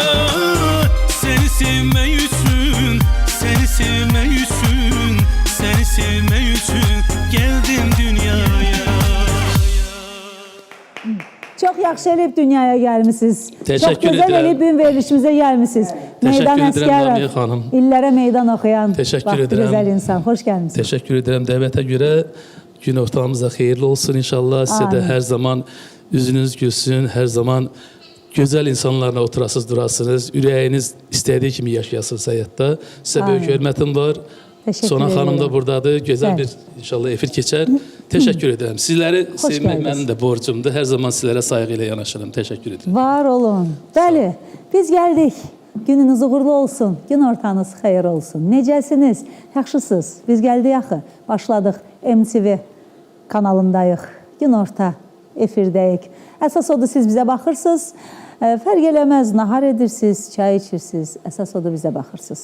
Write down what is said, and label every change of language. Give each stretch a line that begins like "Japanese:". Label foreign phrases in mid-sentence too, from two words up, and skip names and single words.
Turkish: Seni sevmek için, seni sevmek için, seni sevmek için geldim dünyaya.
Azerbaijani: Çok yaxşı elib dünyaya gəlmisiniz.
Turkish: Teşekkür Çok güzel ederim.
Azerbaijani: elib verilişimizə gəlmisiniz.
Turkish: Teşekkür
Azerbaijani: Meydan
Turkish: ederim
Azerbaijani: Əskərov, Lamiyə xanım. İllərə meydan oxuyan,
Turkish: Teşekkür
Azerbaijani: bax,
Turkish: ederim.
Azerbaijani: gözəl insan. Xoş gəlmisiniz.
Turkish: Teşekkür ederim
Azerbaijani: dəvətə görə. Gün ortağımız da xeyirli olsun inşallah.
Turkish: Size de
Azerbaijani: Amin.
Turkish: her zaman yüzünüz gülsün. Her zaman güzel insanlarla oturasınız, durasınız.
Azerbaijani: Ürəyiniz istediği kimi yaşayasınız həyatda.
Turkish: Size
Azerbaijani: Amin. böyük hörmətim var.
Turkish: Teşekkür
Azerbaijani: Sona
Turkish: ederim.
Azerbaijani: xanım da buradadır. Güzel Bəli. bir inşallah efir keçər.
Turkish: Teşekkür ederim. Sizleri sevmək
Azerbaijani: gəldiniz. mənim də borcumdur.
Turkish: Her zaman sizlere saygıyla yanaşırım. Teşekkür ederim.
Azerbaijani: Var olun. Bəli, biz gəldik. Gününüz uğurlu olsun, gün ortanız xeyir olsun. Necəsiniz? Yaxşısınız? Biz gəldik axı, başladıq MTV kanalındayıq, gün orta efirdəyik. Əsas odur siz bizə baxırsınız, fərq eləməz, nahar edirsiniz, çay içirsiniz, əsas odur bizə baxırsınız.